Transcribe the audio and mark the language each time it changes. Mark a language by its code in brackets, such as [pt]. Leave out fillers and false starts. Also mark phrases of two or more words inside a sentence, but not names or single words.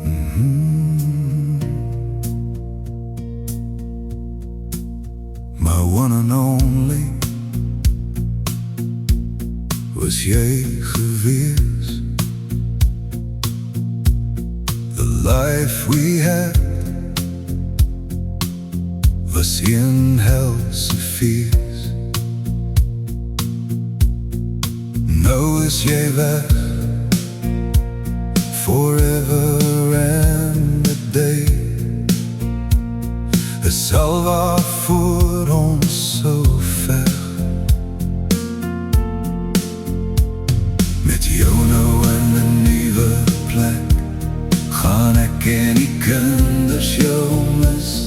[en] My one and only [af] was jy gewees. [en] The life we had was [af] een helse fees. Nou is jy weg, [en] forever and a day. [af] Is al waarvoor ons so ver. Met jou nou in 'n nuwe plek, gaan ek en die kinders jou mis.